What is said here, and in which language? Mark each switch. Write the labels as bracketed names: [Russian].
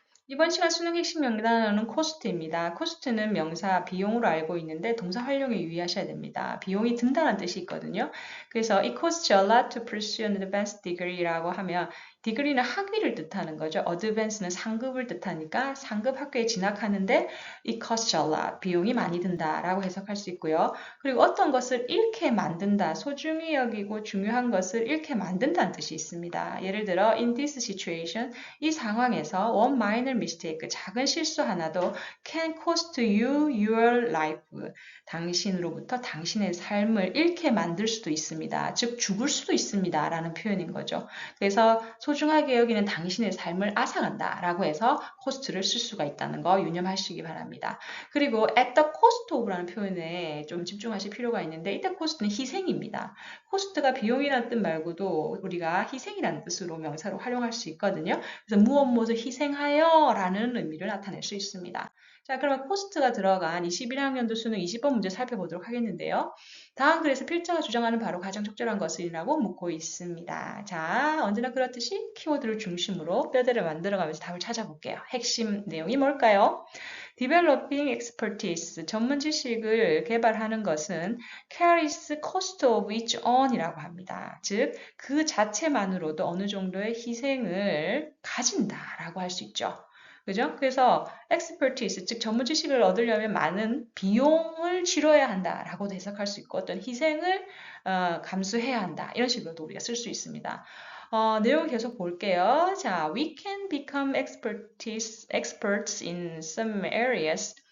[Korean] 이번 시간 수능 핵심 명단어는 코스트입니다. 코스트는 명사 비용으로 알고 있는데 동사 활용에 유의하셔야 됩니다. 비용이 든다는 뜻이 있거든요. 그래서 [English] it costs a lot to pursue an advanced degree [Korean] 라고 하면 degree는 학위를 뜻하는 거죠. advance는 상급을 뜻하니까 상급 학교에 진학하는데 [English] it costs a lot, [Korean] 비용이 많이 든다라고 해석할 수 있고요. 그리고 어떤 것을 잃게 만든다, 소중히 여기고 중요한 것을 잃게 만든다는 뜻이 있습니다. 예를 들어 in this situation, 이 상황에서 [English] one minor mistake, [Korean] 작은 실수 하나도 [English] can cost you your life. [Korean] 당신으로부터 당신의 삶을 잃게 만들 수도 있습니다. 즉 죽을 수도 있습니다. 라는 표현인 거죠. 그래서 소중하게 여기는 당신의 삶을 앗아간다 라고 해서 cost를 쓸 수가 있다는 거 유념하시기 바랍니다. 그리고 at the cost of라는 표현에 좀 집중하실 필요가 있는데 이때 cost는 희생입니다. cost가 비용이라는 뜻 말고도 우리가 희생이라는 뜻으로 명사로 활용할 수 있거든요. 그래서 무엇 희생하여 라는 의미를 나타낼 수 있습니다. 자, 그러면 코스트가 들어간 21학년도 수능 20번 문제 살펴보도록 하겠는데요. 다음 글에서 필자가 주장하는 바로 가장 적절한 것이라고 묻고 있습니다. 자, 언제나 그렇듯이 키워드를 중심으로 뼈대를 만들어가면서 답을 찾아볼게요. 핵심 내용이 뭘까요? Developing expertise, 전문 지식을 개발하는 것은 [English] carries cost of its own [Korean] 이라고 합니다. 즉, 그 자체만으로도 어느 정도의 희생을 가진다라고 할 수 있죠. 그죠? 그래서 expertise, 즉 전문 지식을 얻으려면 많은 비용을 치러야 한다라고도 해석할 수 있고 어떤 희생을 감수해야 한다. 이런 식으로도 우리가 쓸 수 있습니다. 내용 계속 볼게요. [English] 자, we can become experts in some areas.